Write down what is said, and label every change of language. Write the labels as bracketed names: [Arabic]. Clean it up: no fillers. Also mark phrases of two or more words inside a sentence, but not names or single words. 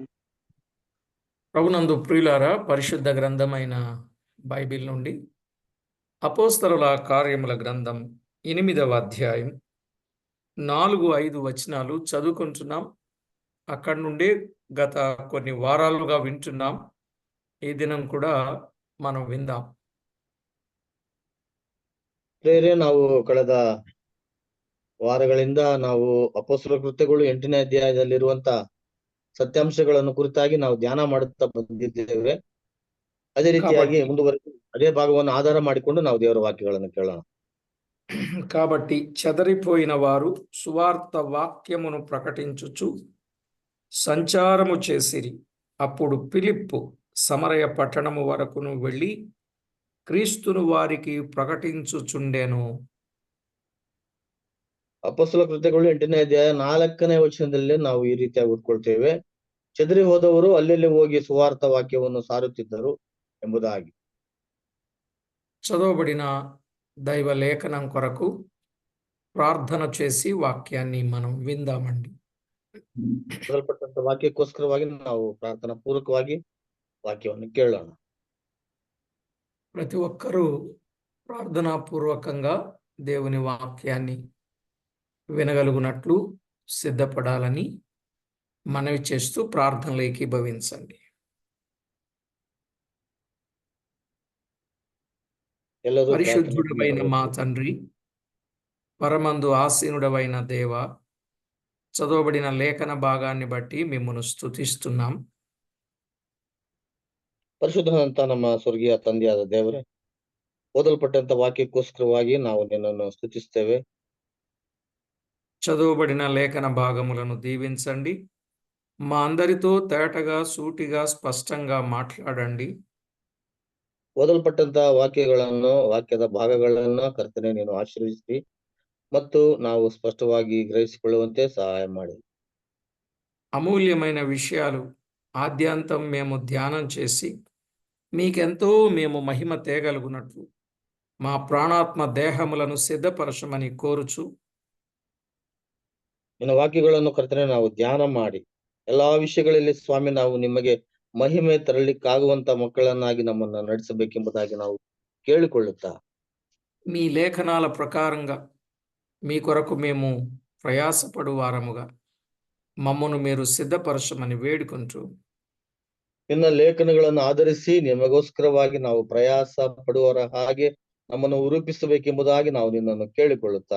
[Telugu] ప్రభునందు ప్రియులారా, పరిశుద్ధ గ్రంథమైన బైబిల్ నుండి అపోస్తలుల కార్యముల గ్రంథం 8వ అధ్యాయం 4-5 వచనాలు చదువుకుంటున్నాం. అక్కడి నుండి గత కొన్ని వారాలుగా వింటున్నాం. ఈ దినం కూడా మనం విందాం. [Kannada] ಪ್ರೇರೆ ನಾವು ಕಳೆದ ವಾರಗಳಿಂದ ನಾವು ಅಪೊಸ್ತಲ ಕೃತ್ಯಗಳು 8ನೇ ಅಧ್ಯಾಯದಲ್ಲಿರುವಂತ ಸತ್ಯಾಂಶಗಳನ್ನು ಕುರಿತಾಗಿ ನಾವು ಧ್ಯಾನ ಮಾಡುತ್ತಾ ಬಂದಿದ್ದೇವೆ. ಅದೇ ರೀತಿಯಾಗಿ ಮುಂದುವರೆದು ಅದೇ ಭಾಗವನ್ನು ಆಧಾರ ಮಾಡಿಕೊಂಡು ನಾವು ದೇವರ ವಾಕ್ಯಗಳನ್ನು ಕೇಳೋಣ. [Telugu] కాబట్టి చెదరిపోయిన వారు సువార్త వాక్యమును ప్రకటించుచు సంచారము చేసిరి. అప్పుడు ఫిలిప్పు సమరయ పట్టణము వరకును వెళ్ళి క్రీస్తును వారికి ప్రకటించుచుండెను. [Kannada] ಅಪೊಸ್ತಲ ಕೃತ್ಯಗಳು 8ನೇ ಅಧ್ಯಾಯ 4ನೇ ವಚನದಲ್ಲಿ ನಾವು ಈ ರೀತಿಯಾಗಿ ಓದ್ಕೊಳ್ತೇವೆ. ಚದರಿ ಹೋದವರು ಅಲ್ಲೆಲ್ಲಿ ಹೋಗಿ ಸುವಾರ್ಥ ವಾಕ್ಯವನ್ನು ಸಾರುತ್ತಿದ್ದರು ಎಂಬುದಾಗಿ. [Telugu] చదవబడిన దైవ లేఖనం కొరకు ప్రార్థన చేసి వాక్యాన్ని మనం విందామండి. [Kannada] ಓದಲ್ಪಟ್ಟಂತ ವಾಕ್ಯಕ್ಕೋಸ್ಕರವಾಗಿ ನಾವು ಪ್ರಾರ್ಥನಾ ಪೂರ್ವಕವಾಗಿ వాక్యವನ್ನು ಕೇಳೋಣ. [Telugu] ప్రతి ఒక్కరూ ప్రార్థనా పూర్వకంగా దేవుని వాక్యాన్ని వినగలుగునట్లు సిద్ధపడాలని మనవి చేస్తూ ప్రార్థనలో ఏకీభవించండి. పరిశుద్ధుడమైన మా తండ్రి, పరమందు ఆసీనుడవైన దేవ, చదవబడిన లేఖన భాగాన్ని బట్టి మిమ్మల్ని స్తుతిస్తున్నాం. [Kannada] ಪರಿಶುದ್ಧನಂತ ನಮ್ಮ ಸ್ವರ್ಗೀಯ ತಂದೆಯಾದ ದೇವರೇ, ಓದಲ್ಪಟ್ಟಂತ ವಾಕ್ಯಕ್ಕೋಸ್ಕರವಾಗಿ ನಾವು ನಿನ್ನನ್ನು ಸ್ತುತಿಸ್ತೇವೆ. [Telugu] చదవబడిన లేఖన భాగములను దీవించండి. మా అందరితో తేటగా, సూటిగా, స్పష్టంగా మాట్లాడండి. [Kannada] ಓದಲ್ಪಟ್ಟಂತ ವಾಕ್ಯದ ಭಾಗಗಳನ್ನು ಕರ್ತನೆ ನೀನು ಆಶೀರ್ವದಿಸಿ ಮತ್ತು ನಾವು ಸ್ಪಷ್ಟವಾಗಿ ಗ್ರಹಿಸಿಕೊಳ್ಳುವಂತೆ ಸಹಾಯ ಮಾಡಿ. [Telugu] అమూల్యమైన విషయాలు ఆద్యాంతం మేము ధ్యానం చేసి మీకెంతో మేము మహిమ తేగలుగునట్లు మా ప్రాణాత్మ దేహములను సిద్ధపరచమని కోరుచు [Kannada] ನಿನ್ನ ವಾಕ್ಯಗಳನ್ನು ಕರ್ತನೆ ನಾವು ಧ್ಯಾನ ಮಾಡಿ ಎಲ್ಲಾ ವಿಷಯಗಳಲ್ಲಿ ಸ್ವಾಮಿ ನಾವು ನಿಮಗೆ ಮಹಿಮೆ ತರಲಿಕ್ಕಾಗುವಂತ ಮಕ್ಕಳನ್ನಾಗಿ ನಮ್ಮನ್ನ ನಡೆಸಬೇಕೆಂಬುದಾಗಿ ನಾವು ಕೇಳಿಕೊಳ್ಳುತ್ತಾ [Telugu] మీ లేఖనాల ప్రకారంగా మీ కొరకు మేము ప్రయాసపడు వారముగా మమ్మను మీరు సిద్ధపరచమని వేడుకుంటూ [Kannada] ನಿನ್ನ ಲೇಖನಗಳನ್ನು ಆಧರಿಸಿ ನಿಮಗೋಸ್ಕರವಾಗಿ ನಾವು ಪ್ರಯಾಸ ಪಡುವವರ ಹಾಗೆ ನಮ್ಮನ್ನು ರೂಪಿಸಬೇಕೆಂಬುದಾಗಿ ನಾವು ನಿನ್ನನ್ನು ಕೇಳಿಕೊಳ್ಳುತ್ತಾ